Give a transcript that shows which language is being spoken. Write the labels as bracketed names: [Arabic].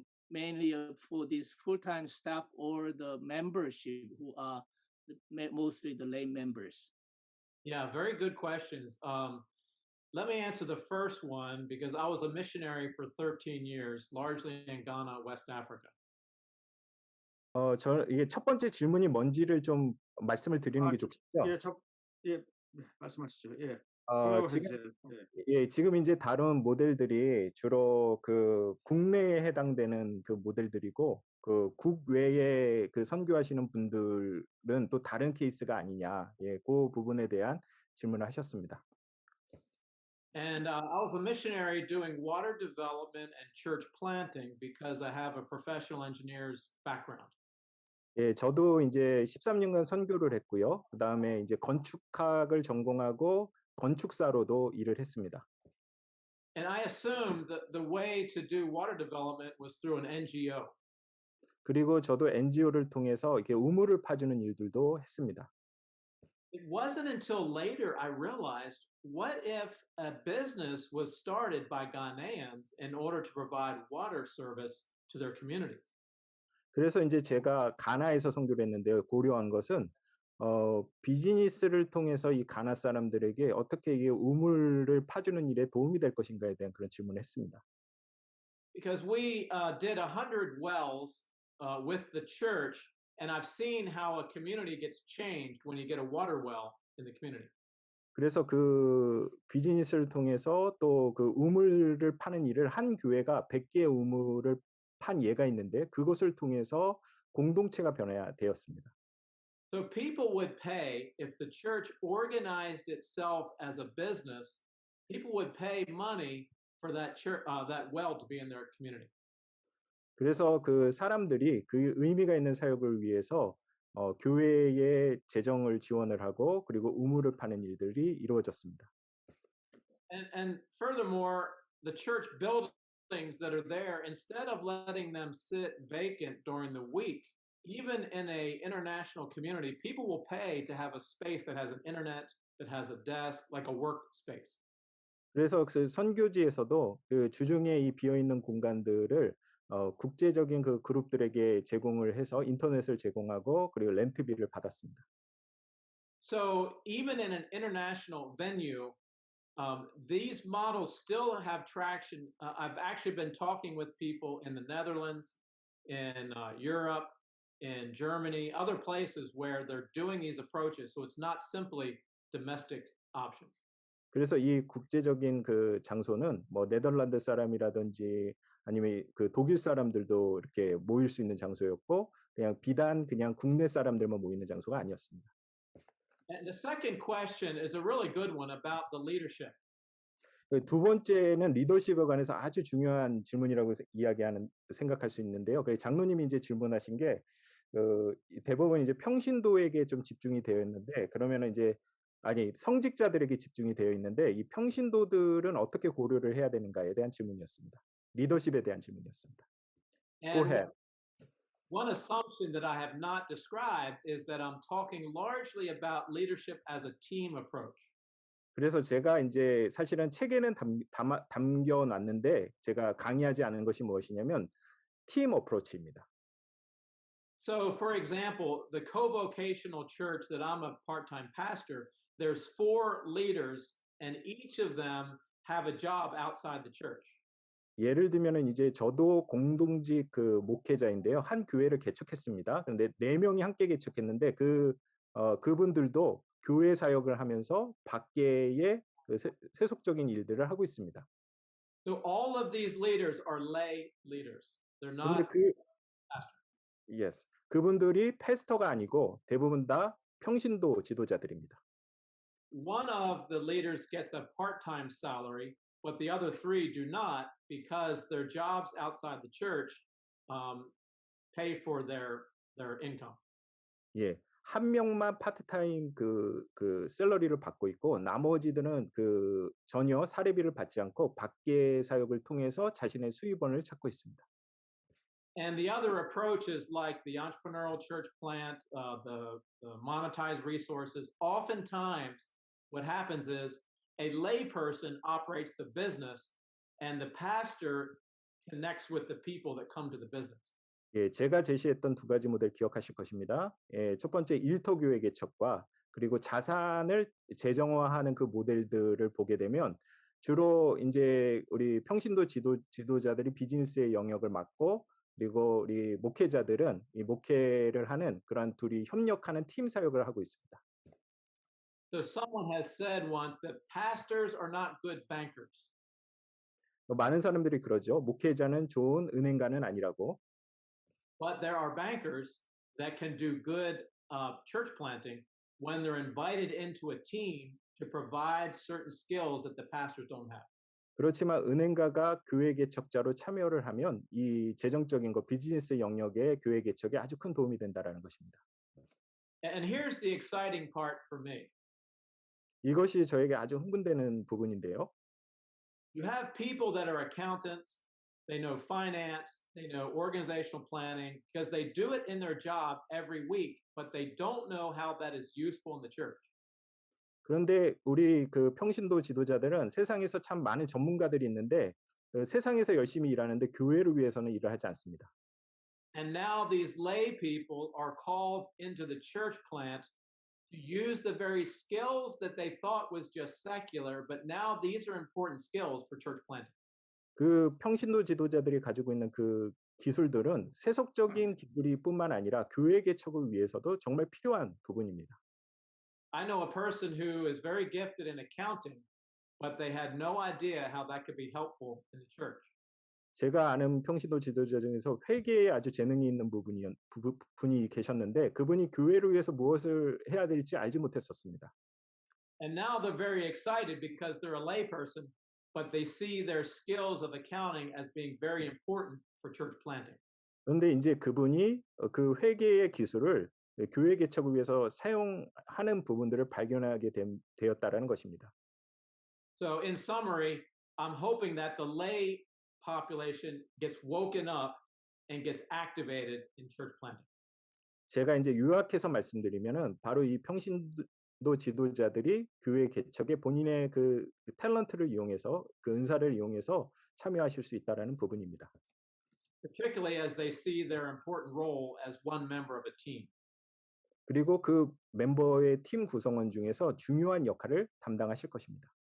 [English] mainly for these full-time staff or the membership who are mostly the lay members? Yeah, very good questions. Let me answer the first one because I was a missionary for 13 years, largely in Ghana, West Africa. [Korean] 이게 첫 번째 질문이 뭔지를 좀 말씀을 드리는 게 좋겠죠? 예, 네, 말씀하시죠. 예, 어, 그거 지금 해주세요. 예. 예, 지금 이제 다룬 모델들이 주로 그 국내에 해당되는 그 모델들이고 그 국외에 그 선교하시는 분들은 또 다른 케이스가 아니냐. 예, 그 부분에 대한 질문을 하셨습니다. [English] And I was a missionary doing water development and church planting because I have a professional engineer's background. [Korean] 예, 저도 이제 13년간 선교를 했고요. 그다음에 이제 건축학을 전공하고 건축사로도 일을 했습니다. [English] And I assumed that the way to do water development was through an NGO. [Korean] 그리고 저도 NGO를 통해서 이렇게 우물을 파주는 일들도 했습니다. [English] It wasn't until later I realized what if a business was started by Ghanaians in order to provide water service to their communities. [Korean] 그래서 이제 제가 가나에서 선교를 했는데요. 고려한 것은 비즈니스를 통해서 이 가나 사람들에게 어떻게 이 우물을 파주는 일에 도움이 될 것인가에 대한 그런 질문을 했습니다. [English] Because we did 100 wells with the church, and I've seen how a community gets changed when you get a water well in the community. [Korean] 그래서 그 비즈니스를 통해서 또 그 우물을 파는 일을 한 교회가 100개의 우물을 판 예가 있는데 그것을 통해서 공동체가 변화되었습니다. [English] So people would pay if the church organized itself as a business. People would pay money for that church, that well to be in their community. [Korean] 그래서 그 사람들이 그 의미가 있는 사역을 위해서 교회의 재정을 지원을 하고 그리고 우물을 파는 일들이 이루어졌습니다. [English] And furthermore, the church buildings that are there, instead of letting them sit vacant during the week, even in a international community, people will pay to have a space that has an internet, that has a desk, like a workspace. [Korean] 그래서 그 선교지에서도 그 주중에 이 비어 있는 공간들을 국제적인 그 그룹들에게 제공을 해서 인터넷을 제공하고 그리고 렌트비를 받았습니다. [English] So even in an international venue, these models still have traction. I've actually been talking with people in the Netherlands, in Europe, in Germany, other places where they're doing these approaches. So it's not simply domestic options. [Korean] 그래서 이 국제적인 그 장소는 뭐 네덜란드 사람이라든지 아니면 그 독일 사람들도 이렇게 모일 수 있는 장소였고 그냥 비단 그냥 국내 사람들만 모이는 장소가 아니었습니다. [English] And the second question is a really good one about the leadership. [Korean] 두 번째는 리더십에 관해서 아주 중요한 질문이라고 생각할 수 있는데요. 그 장로님이 이제 질문하신 게 대부분 이제 평신도에게 좀 집중이 되어 있는데 그러면은 이제 아니 성직자들에게 집중이 되어 있는데 이 평신도들은 어떻게 고려를 해야 되는가에 대한 질문이었습니다. 리더십에 대한 질문이었습니다. [English] Go And ahead. one assumption that I have not described is that I'm talking largely about leadership as a team approach. [Korean] 그래서 제가 이제 사실은 책에는 담겨놨는데 제가 강의하지 않은 것이 무엇이냐면 팀 어프로치입니다. [English] So, for example, the co-vocational church that I'm a part-time pastor, there's 4 leaders, and each of them have a job outside the church. [Korean] 예를 들면은 이제 저도 공동직 그 목회자인데요. 한 교회를 개척했습니다. 그런데 4명이 함께 개척했는데 그분들도 교회 사역을 하면서 밖에의 그 세속적인 일들을 하고 있습니다. [English] So all of these leaders are lay leaders. They're [Korean] 그런데 [English] not yes. [Korean] 그분들이 패스터가 아니고 대부분 다 평신도 지도자들입니다. [English] one of the leaders gets a part-time salary, but the other 3 do not because their jobs outside the church pay for their income. [Korean] 예. 한 명만 파트타임 그 샐러리를 받고 있고 나머지들은 그 전혀 사례비를 받지 않고 밖의 사역을 통해서 자신의 수입원을 찾고 있습니다. [English] And the other approaches like the entrepreneurial church plant, the monetized resources, oftentimes what happens is a lay person operates the business and the pastor connects with the people that come to the business. [Korean] 예, 제가 제시했던 두 가지 모델 기억하실 것입니다. 예, 첫 번째 일터교회 개척과 그리고 자산을 재정화하는 그 모델들을 보게 되면 주로 이제 우리 평신도 지도자들이 비즈니스의 영역을 맡고 그리고 우리 목회자들은 이 목회를 하는 그런 둘이 협력하는 팀 사역을 하고 있습니다. [English] So someone has said once that pastors are not good bankers. [Korean] 많은 사람들이 그러죠. 목회자는 좋은 은행가는 아니라고. [English] But there are bankers that can do good church planting when they're invited into a team to provide certain skills that the pastors don't have. [Korean] 그렇지만 은행가가 교회 개척자로 참여를 하면 이 재정적인 거 비즈니스 영역의 교회 개척에 아주 큰 도움이 된다라는 것입니다. [English] And here's the exciting part for me. [Korean] 이것이 저에게 아주 흥분되는 부분인데요. [English] You have people that are accountants, they know finance, they know organizational planning, because they do it in their job every week, but they don't know how that is useful in the church. [Korean] 그런데 우리 그 평신도 지도자들은 세상에서 참 많은 전문가들이 있는데 그 세상에서 열심히 일하는데 교회를 위해서는 일을 하지 않습니다. [English] And now these lay people are called into the church plant to use the very skills that they thought was just secular, but now these are important skills for church planting. [Korean] 그 평신도 지도자들이 가지고 있는 그 기술들은 세속적인 기술이뿐만 아니라 교회 개척을 위해서도 정말 필요한 부분입니다. [English] I know a person who is very gifted in accounting, but they had no idea how that could be helpful in the church. [Korean] 제가 아는 평신도 지도자 중에서 회계에 아주 재능이 있는 분이 계셨는데 그분이 교회를 위해서 무엇을 해야 될지 알지 못했었습니다. [English] And now they're very excited because they're a lay person, but they see their skills of accounting as being very important for church planting. [Korean] 그런데 이제 그분이 그 회계의 기술을 교회 개척을 위해서 사용하는 부분들을 발견하게 되었다라는 것입니다. [English] So in summary, I'm hoping that the lay population gets woken up and gets activated in church planting. [Korean] 제가 이제 요약해서 말씀드리면은 바로 이 평신도 지도자들이 교회 개척에 본인의 그 탤런트를 이용해서 그 은사를 이용해서 참여하실 수 있다라는 부분입니다. [English] Particularly as they see their important role as one member of a team. [Korean] 그리고 그 멤버의 팀 구성원 중에서 중요한 역할을 담당하실 것입니다.